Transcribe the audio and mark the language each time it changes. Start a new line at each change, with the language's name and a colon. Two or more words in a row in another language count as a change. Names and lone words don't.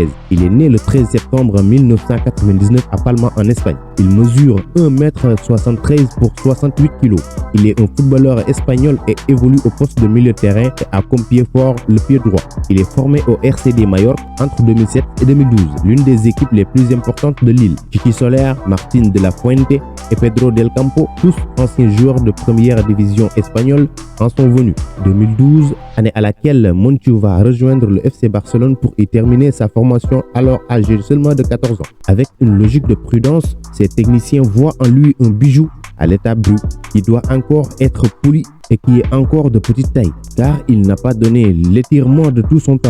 French: Il est né le 13 septembre 1999 à Palma en Espagne. Il mesure 1,73 m pour 68 kg. Il est un footballeur espagnol et évolue au poste de milieu de terrain et a comme pied fort le pied droit. Il est formé au RCD Mallorca entre 2007 et 2012, l'une des équipes les plus importantes de l'île. Chiqui Soler, Martín de la Fuente et Pedro del Campo, tous anciens joueurs de première division espagnole, en sont venus. 2012, année à laquelle Monchu va rejoindre le FC Barcelone pour y terminer sa formation alors âgé seulement de 14 ans. Avec une logique de prudence, ses techniciens voient en lui un bijou à l'état brut qui doit encore être poli et qui est encore de petite taille, car il n'a pas donné l'étirement de tout son talent.